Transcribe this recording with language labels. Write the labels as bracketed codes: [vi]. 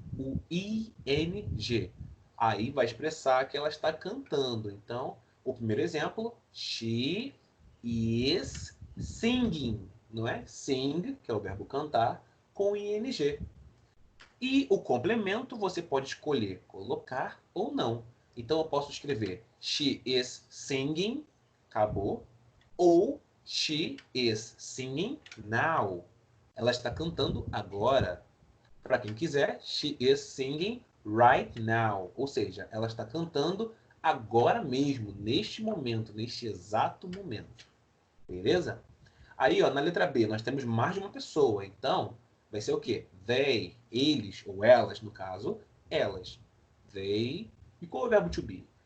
[pt] O ing. Aí vai expressar que ela está cantando. Então, o primeiro exemplo, [en] she is singing, [pt] não é? Sing, que é o verbo cantar, com ing. E o complemento você pode escolher colocar ou não. Então eu posso escrever [en] she is singing, [pt] acabou, ou [en] she is singing now. [pt] Ela está cantando agora. Para quem quiser, [en] she is singing right now. [pt] Ou seja, ela está cantando agora mesmo, neste momento, neste exato momento. Beleza? Aí, ó, na letra B, nós temos mais de uma pessoa. Então, vai ser o quê? They, eles, ou elas, no caso, elas. They. E qual é o verbo to be?